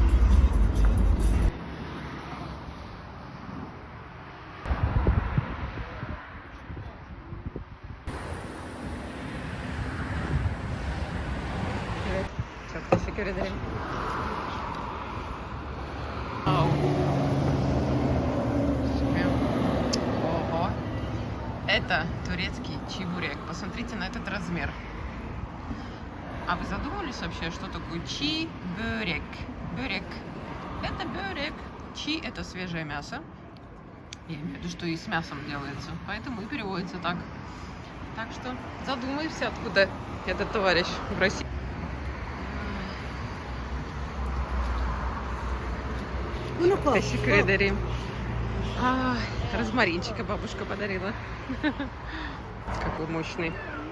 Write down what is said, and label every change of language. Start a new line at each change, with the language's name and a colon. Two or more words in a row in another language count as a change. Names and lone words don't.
Turkish: Teşekkür ederim.
Russian: Ого. Это турецкий чебурек. Посмотрите на этот размер. А вы задумывались вообще, что такое чи-бörek? Бörek. Это бörek. Чи – это свежее мясо. Я имею в виду, что и с мясом делается. Поэтому и переводится так. Так что задумайся, откуда этот товарищ в России.
Turkish: Teşekkür ederim.
Russian: Розмаринчика бабушка подарила. Какой мощный.